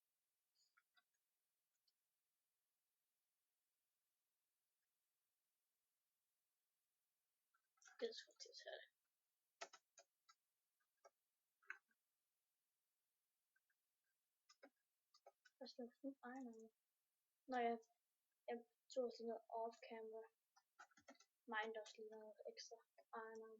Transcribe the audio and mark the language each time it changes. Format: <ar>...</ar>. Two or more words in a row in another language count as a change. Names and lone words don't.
<da>Det er sgu til at tage det. Hvad skal jeg finde iron? Nå ja, jeg tog også lige noget</da> <en>off camera.</en> <da>Mind også lige noget ekstra iron.</da>